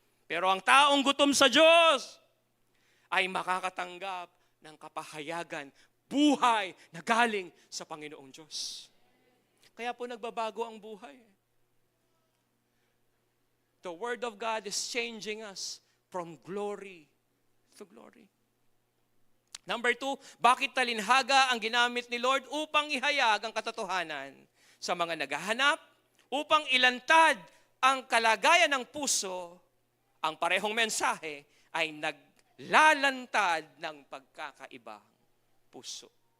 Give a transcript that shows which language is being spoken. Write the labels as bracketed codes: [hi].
[tl] Pero ang taong gutom sa Diyos ay makakatanggap ng kapahayagan, buhay na galing sa Panginoong Diyos. Kaya po nagbabago ang buhay. [en] The Word of God is changing us from glory to glory. [tl] Number 2, bakit talinhaga ang ginamit ni Lord? Upang ihayag ang katotohanan sa mga naghahanap, upang ilantad ang kalagayan ng puso. Ang parehong mensahe ay naglalantad ng pagkakaibang puso.